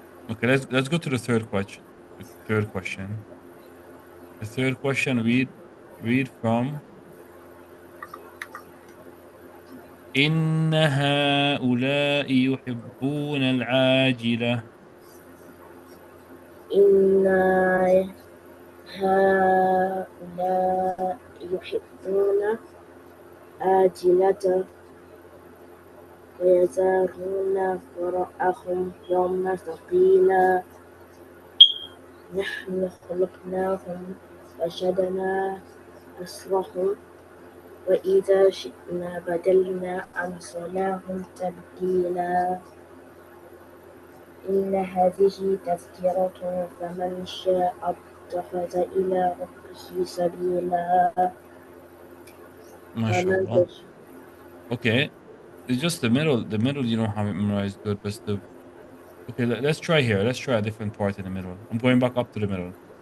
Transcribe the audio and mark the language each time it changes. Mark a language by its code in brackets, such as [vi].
[en] Okay, let's go to the third question. The third question. The third question read from [ar] إن هؤلاء يحبون العاجلة. إن هؤلاء يحبون آجلة ويذرون وراءهم يوما ثقيلا نحن خلقناهم فشدنا أسرهم وإذا شئنا بدلنا أمثالهم تبديلا إن هذه تذكرة فمن شاء اتخذ إلى ربه سبيلا. MashaAllah. آمنت. [en] Okay, it's just the middle. The middle you don't have it memorized good, but the okay. Let's try here. Let's try a different part in the middle. I'm going back up to the middle.